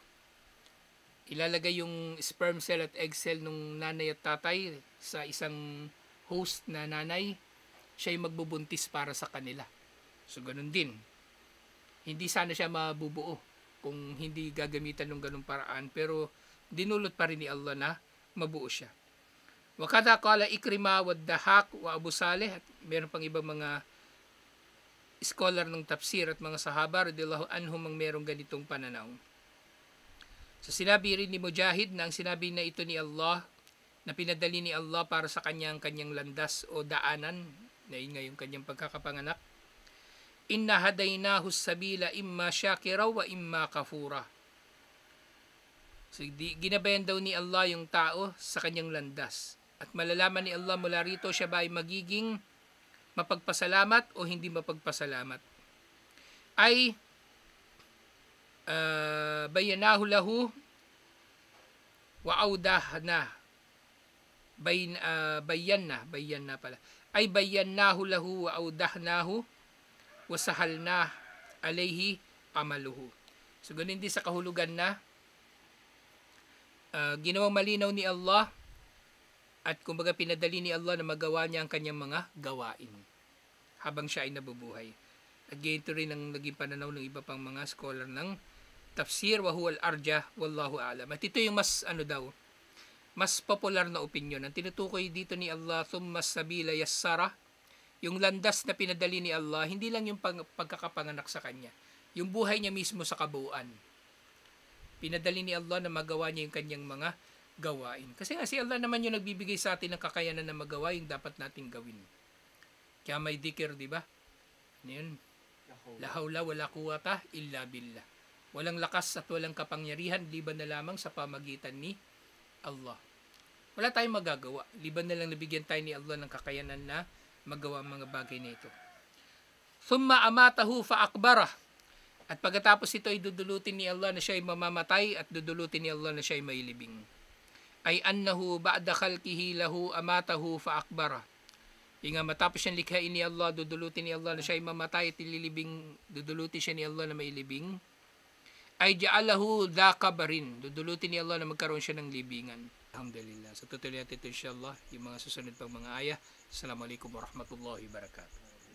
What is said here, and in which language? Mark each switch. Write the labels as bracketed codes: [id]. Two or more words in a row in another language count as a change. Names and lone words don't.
[tl] Ilalagay yung sperm cell at egg cell nung nanay at tatay sa isang host na nanay, siya yung magbubuntis para sa kanila. So ganun din. Hindi sana siya mabubuo kung hindi gagamitan ng ganung paraan, pero dinulot pa rin ni Allah na mabuo siya. [ar] وكذا قال عكرمة والضحاك وأبو صالح, [tl] at meron pang ibang mga scholar ng tafsir at mga sahaba [ar] رضي الله عنهم [tl] ang merong ganitong pananaw. So sinabi rin ni Mujahid na ang sinabi na ito ni Allah, na pinadali ni Allah para sa kanyang landas o daanan, na yun nga yung kanyang pagkakapanganak. [ar] إنا هديناه السبيل إما شاكرا وإما كفورا. [tl] So ginabayan daw ni Allah yung tao sa kanyang landas. At malalaman ni Allah mula rito siya ba ay magiging mapagpasalamat o hindi mapagpasalamat. [ar] أي بيناه له وأوضحنا بينا pala. أي بيناه له وأوضحناه وسهلنا عليه عمله. [tl] So ganun din sa kahulugan na ginawang malinaw ni Allah at kumbaga pinadali ni Allah na magawa niya ang kanyang mga gawain habang siya ay nabubuhay. At ganito rin ang naging pananaw ng iba pang mga scholar ng tafsir [ar] وهو الأرجح والله أعلم. [tl] At ito yung mas mas popular na opinion. Ang tinutukoy dito ni Allah, [ar] ثم السبيل يسره, [tl] yung landas na pinadali ni Allah, hindi lang yung pagkakapanganak sa kanya, yung buhay niya mismo sa kabuuan. Pinadali ni Allah na magawa niya yung kanyang mga gawain. Kasi nga si Allah naman yung nagbibigay sa atin ng kakayanan na magawa yung dapat nating gawin. Kaya may dhikr, di ba? Yun. [ar] لا حول ولا قوة إلا بالله. [tl] Walang lakas at walang kapangyarihan liban na lamang sa pamagitan ni Allah. Wala tayong magagawa liban na lang nabigyan tayo ni Allah ng kakayanan na magawa ang mga bagay na ito. [ar] ثم أماته فأقبره. [tl] At pagkatapos ito ay dudulutin ni Allah na siya ay mamamatay at dudulutin ni Allah na siya ay mailibing. [ar] أي أنه بعد خلقه له أماته فأقبره. [tl] Yung nga matapos siyang likhain ni Allah, dudulutin ni Allah na siya ay mamatay at ililibing, dudulutin siya ni Allah na mailibing. [ar] أي جعله ذا قبر, [tl] dudulutin ni Allah na magkaroon siya ng libingan. Alhamdulillah. So tutuloy natin ito insyaAllah yung mga susunod pang mga ayah. [ar] السلام عليكم ورحمة الله وبركاته.